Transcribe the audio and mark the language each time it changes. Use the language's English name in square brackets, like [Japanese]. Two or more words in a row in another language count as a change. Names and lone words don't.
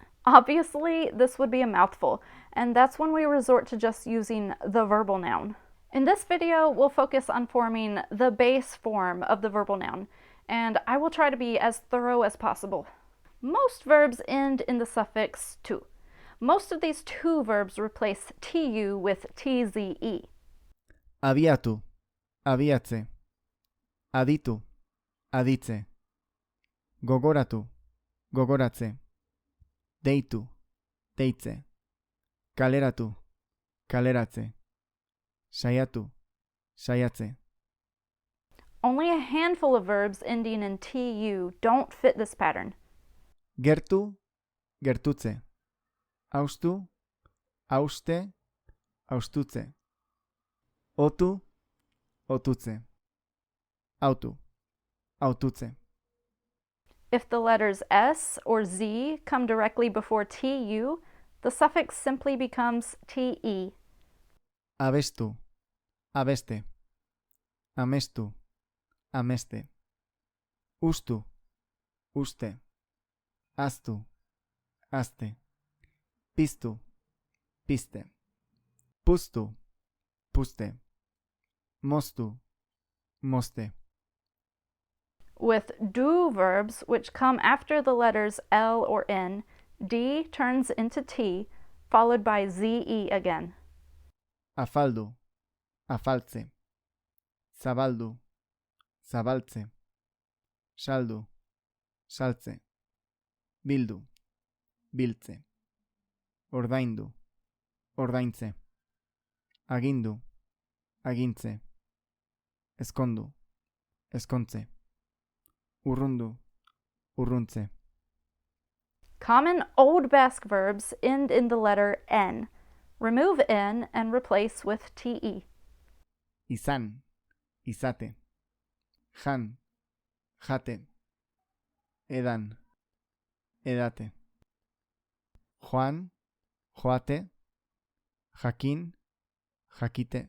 [English] Obviously, this would be a mouthful, and that's when we resort to just using the verbal noun. In this video, we'll focus on forming the base form of the verbal noun, and I will try to be as thorough as possible. Most verbs end in the suffix tu. Most of these tu verbs replace tu with cze. [Basque] Abiatu, abiatze. Aditu, aditze. Gogoratu, gogoratze. Deitu, deitze. Kaleratu, kaleratze. Saiatu, saiatze. [English] Only a handful of verbs ending in tu don't fit this pattern. [Basque] Gertu, gertutze. Austu, auste, austutze. Otu, otutze. Autu, aututze. [English] If the letters S or Z come directly before tu, the suffix simply becomes te. [Basque] Abestu, abeste. Amestu, ameste. Ustu, uste. Astu, aste. Pistu, piste. Pustu, puste. Mostu, moste. [English] With do verbs, which come after the letters L or N, D turns into T, followed by ZE again. [Basque] Afaldu, afaltze. Zabaldu, zabaltze. Saldu, saltze. Bildu, biltze. Ordaindu, ordaintze. Agindu, agintze. Eskondu, eskontze. Urrundu, urruntze. [English] Common Old Basque verbs end in the letter N. Remove N and replace with TE. [Basque] Izan, izate. Jan, jate. Edan, edate. Juan, joate. Jakin, jakite.